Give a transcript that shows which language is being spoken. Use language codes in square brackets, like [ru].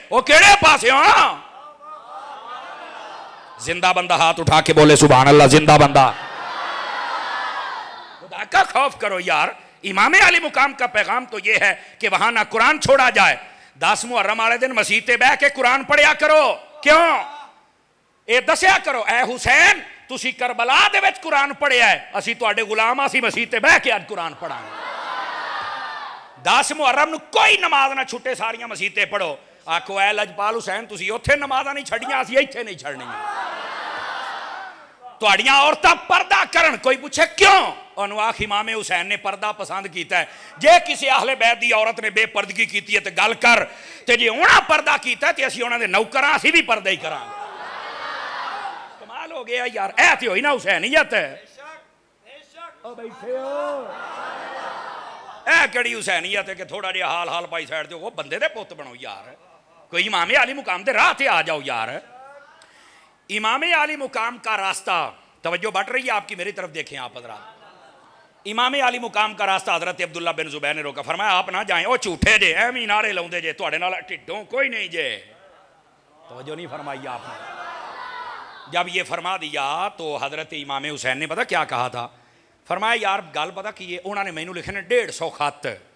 [pa] وہ کیڑے پاسے ہاں؟ [ur] زندہ بندہ ہاتھ اٹھا کے بولے سبحان اللہ، زندہ بندہ. خدا کا خوف کرو یار. امام علی مقام کا پیغام تو یہ ہے کہ وہاں نہ قرآن چھوڑا جائے. [pa] 10 محرم والے دن مسیح تے بہ کے قرآن پڑھیا کرو. کیوں؟ اے دسیا کرو اے حسین تسی کربلا دے وچ قرآن پڑھیا ہے، اسی تواڈے غلام، اسی مسیح تے بہ کے اج قرآن پڑھاں. 10 محرم نو کوئی نماز نہ چھٹے، ساریاں مسیح تے پڑھو. آکھو اے لجپال حسین تسی اوتھے نمازاں نہیں چھڑیاں، اسی ایتھے نہیں چھڑنیاں. تواڈیاں عورتاں پردہ کرن، کوئی پوچھے کیوں؟ انہوں آخ امام حسین نے پردہ پسند کیتا ہے. جے کسی اہل بیت دی عورت نے بے پردگی کیتی ہے تے گل کر، تے جے انہاں پردہ کیتا ہے تے اسی انہاں دے نوکراں، اسی بھی پردہ ہی کراں. کمال ہو گیا یار. اے تے ہوئی نا حسینیت. او بیٹھے ہو، اے کڑی حسینیت ہے کہ تھوڑا جہا حال حال پائی سائڈ تے وہ بندے دے پوت بنو یار. کوئی امام علی مقام دے راہ تے آ جاؤ یار. [ur] امام عالی مقام کا راستہ، توجہ بٹ رہی ہے آپ کی، میری طرف دیکھیں آپ حضرات، امام عالی مقام کا راستہ حضرت عبداللہ بن زبیر نے روکا، فرمایا آپ نہ جائیں، [pa] او جھوٹے جے ایویں نعرے لاؤندے جے، تواڈے نال ٹھڈوں کوئی نہیں جے. [ur] توجہ نہیں فرمائی آپ نے. جب یہ فرما دیا تو حضرت امام حسین نے پتہ کیا کہا تھا؟ فرمایا [pa] یار گل پتہ کی ہے، انہوں نے مینوں لکھے نے 150 خط.